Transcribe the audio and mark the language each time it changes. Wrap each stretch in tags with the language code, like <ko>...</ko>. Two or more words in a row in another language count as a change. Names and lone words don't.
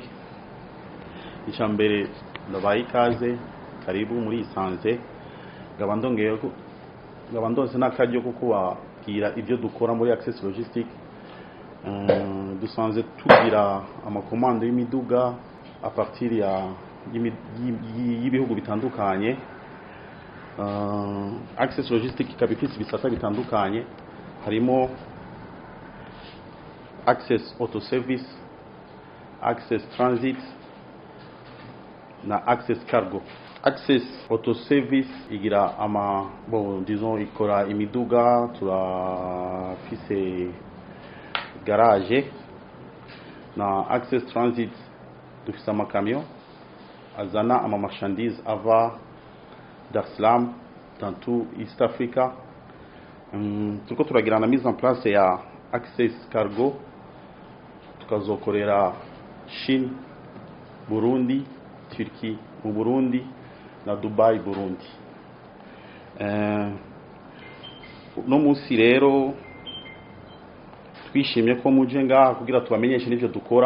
<rn>Icyambere ndabaye ikaze, karibu muri Isanze. Nkaba ndonse n'akaryo ko kubabwira ibyo dukora muri Access Logistic. Dusanze tugira amakomando y'imiduga</rn> <fr>a partir</fr> <rn>y'ibihugu bitandukanye. Access Logistic ikaba ifite ibisata bitandukanye, harimo Access Auto Service, Access Transit na Access Cargo. Access Auto Service igira disons ikora imiduga, turafise garage. Na Access Transit dufise amakamyo azana marchandises ava Dar es Salaam</rn> <fr>dans tout</fr> <rn>East Africa. Turiko turagira na</rn> <fr>mise en place</fr> <rn>ya Access Cargo, tukazokorera Chine, Burundi, Turkey mu Burundi na Dubai Burundi. No munsi rero twishimye ko muje ngaha kugira tubamenyeshe n'ivyo dukora.</rn>